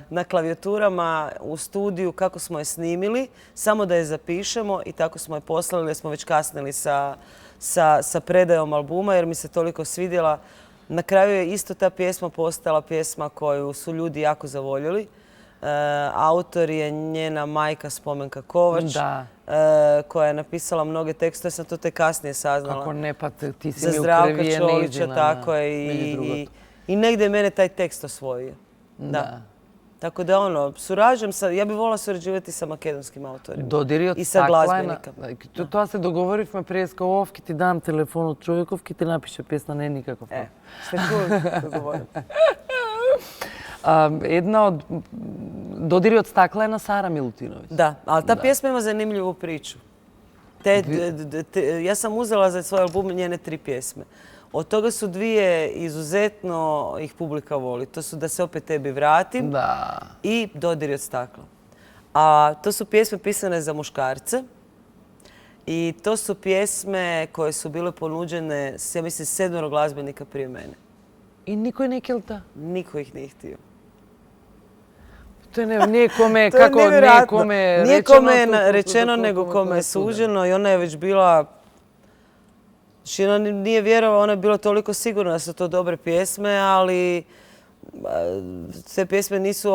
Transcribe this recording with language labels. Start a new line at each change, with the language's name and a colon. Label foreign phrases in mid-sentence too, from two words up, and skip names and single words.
Croatian: na klavijaturama u studiju kako smo je snimili, samo da je zapišemo i tako smo je poslali jer smo već kasnili sa predajom albuma jer mi se toliko svidjela. Na kraju je isto ta pjesma postala pjesma koju su ljudi jako zavoljeli. Autor je njena majka Spomenka Kovač, Da. koja je napisala mnoge tekstove, sam to tek kasnije saznala.
Macedonian: Како не, па ти си
Croatian: Za
Macedonian: ми
Croatian: Zdravka
Macedonian: укревије
Croatian: Čolića,
Macedonian: нејзина.
Croatian: tako je. I negdje je mene taj tekst osvojio.
Macedonian: Да.
Croatian: Tako da surađujem sa, ja bih volila surađivati sa makedonskim autorima.
Macedonian: Додири од
Croatian: I sa
Macedonian: стаклена.
Croatian: glazbenikama.
Macedonian: Тоа се договоривме преска ов, ки ти дам телефонот човеков, ки ти напише песна, не е никаков.
Croatian: Ste čuli što govorim?
Macedonian: Една од Додири од стаклена Сара Милутиновиć.
Croatian: Da, ali ta pjesma ima zanimljivu priču. Ja sam uzela za svoj album njene 3 pjesme. Od toga su 2 izuzetno ih publika voli. To su Da se opet tebi vratim
Macedonian: Да.
Croatian: i Dodiri od stakla. A to su pjesme pisane za muškarce. I to su pjesme koje su bile ponuđene, ja mislim, 7 glazbenika prije mene.
Macedonian: И никој не келта.
Croatian: Niko ih nije htio. To je nekome, To je kako nevjerojatno. nekome Nije rečeno. kome to- rečeno, to- nego to- kome je to- suđeno i ona je već bila... Znači, ona nije vjerovala, ona je bila toliko sigurna da su to dobre pjesme, ali te pjesme nisu,